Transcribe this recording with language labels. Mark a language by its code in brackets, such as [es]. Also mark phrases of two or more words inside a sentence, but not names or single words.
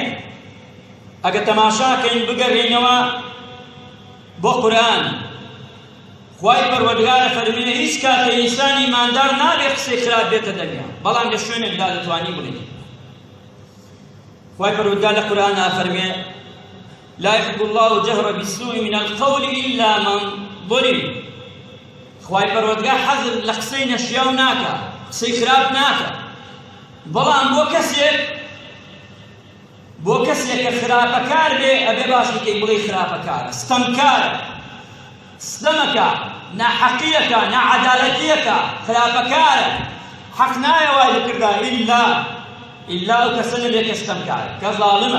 [ckb] ئەگە تەماشاکەین بگەڕێنەوە بۆ قورئان، خوای پەروەردگارە فەرمێ هیچ کاتێ ئینسانی ئیماندار نابێ قسەی خراپ بێتە دەریا، بەڵام لە شوێنێکدا دەتوانی بڵێ. خوای پەروەردگار لە قورئاندا فەرمێ [ar] لا يحب الله الجهر بالسوء من القول إلا من ظلم. [ckb] خوای پەروەردگار حەزر لە قسەی نەشیاو ناکە، قسەی خراپ ناکە. بەڵام بۆ کەسێک کە خراپەکار بێ ئەبێ باسی کەی بڵێ خراپەکارە، ستەمکارە، ستەمەکە، ناحەقیەکە، ناعەدالەتیەکە، خراپەکارە، حەق نایە وای بکردا ئیلا ئەو کەسە نەبێ کە ستەمکارە، کە زاڵمە.